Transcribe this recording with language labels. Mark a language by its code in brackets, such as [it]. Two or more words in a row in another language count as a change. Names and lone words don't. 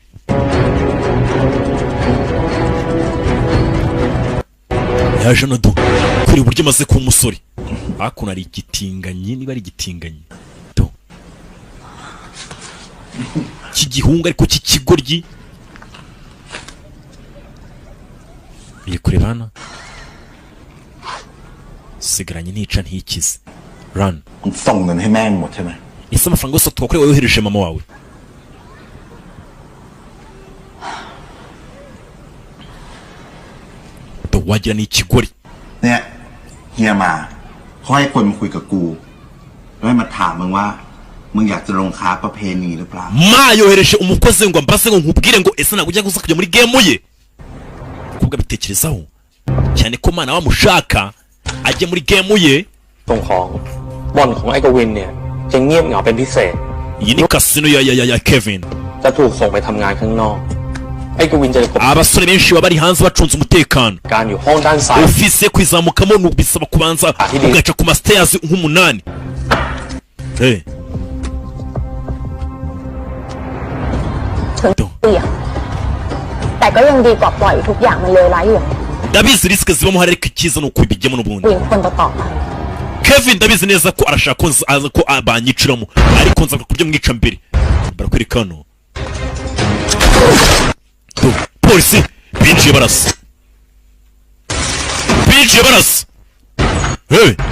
[rw] yaje no do kuri uburyo maze kuba umusore hakuno ari igitinganyi niba ari igitinganyi do cy'igihunga ariko cy'ikigoryi biye kureba hano sigaranye ntica ntikize run [th] มันส่งเงินให้แม่งหมดใช่ไหม [rw] ese amafaranga yose twakoreye wohereje mama wawe do wagira ni ikigori [th] เนี่ยเฮียมาเขาให้คนมาคุยกับกูแล้วให้มาถามมึงว่ามึงอยากจะลงค้าประเพณีหรือเปล่า [rw] ma yohereje umukozi ngo ambaze ngo nkubwire ngo ese ntabwo ujya gusa kujya muri game ye kubwa bitekerezaho cyane ko mana wamushaka ajye muri game ye [th] ส่งของบ่อนของไอ้กวินเนี่ยจะเงียบเหงาเป็นพิเศษ [rw] iyi ni kasino ya Kevin [th] จะถูกส่งไปทำงานข้างนอกไอ้กวินจะกบ [rw] abasore benshi baba bari hanze bacunze umutekano [th] การอยู่ห้องด้านซ้าย [rw] ofisi ye kwizamukamo bisaba kubanza ugaca ku mastairs nk'umunani Hey. [th] ถึงเสี่ยงแต่ก็ยังดีกว่าปล่อยทุกอย่างมันเลวร้ายอยู่ [rw] ndabizi risike zibamo hari ariko icyiza ni ukubijyamo n'ubundi [th] วิ่งคนต่อไป [rw] Kevin ndabizi neza ko arashaka ko banyiciramo ariko nzaka kubyo mwica mbere barakwereka hano polisi binjiye barasa hey